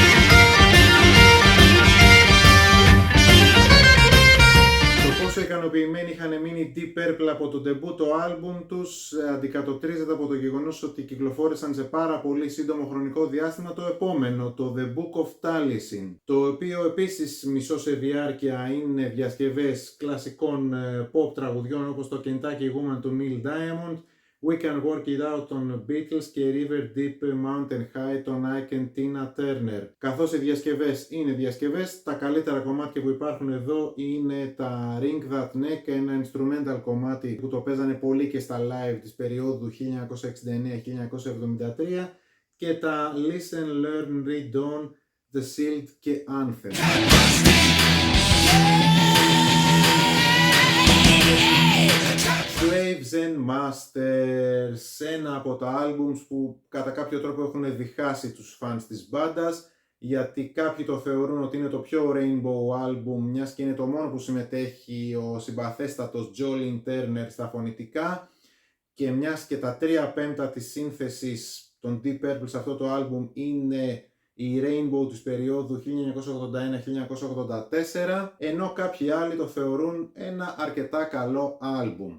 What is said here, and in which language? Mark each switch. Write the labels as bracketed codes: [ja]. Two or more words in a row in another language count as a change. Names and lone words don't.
[el] Το πόσο ικανοποιημένοι είχαν μείνει Deep Purple από το ντεμπούτο άλμπουμ τους αντικατοπτρίζεται από το γεγονός ότι κυκλοφόρησαν σε πάρα πολύ σύντομο χρονικό διάστημα το επόμενο, το The Book of Taliesin, το οποίο επίσης μισό σε διάρκεια είναι διασκευές κλασικών pop τραγουδιών, όπως το Kentucky Woman του Neil Diamond, We Can Work It Out των Beatles και River Deep Mountain High των Ike and Tina Turner. Καθώς οι διασκευές είναι διασκευές, τα καλύτερα κομμάτια που υπάρχουν εδώ είναι τα Ring That Neck, ένα instrumental κομμάτι που το παίζανε πολύ και στα live της περίοδου 1969-1973, και τα Listen, Learn, Read On, The Shield και Anthem. Slaves and Masters, ένα από τα albums που κατά κάποιο τρόπο έχουν διχάσει τους fans της μπάντας, γιατί κάποιοι το θεωρούν ότι είναι το πιο [en] rainbow album, [el] μιας και είναι το μόνο που συμμετέχει ο συμπαθέστατος Jolene Turner στα φωνητικά, και μιας και τα 3/5 της σύνθεσης των Deep Purple σε αυτό το album είναι η Rainbow της περίοδου 1981-1984, ενώ κάποιοι άλλοι το θεωρούν ένα αρκετά καλό άλμπουμ.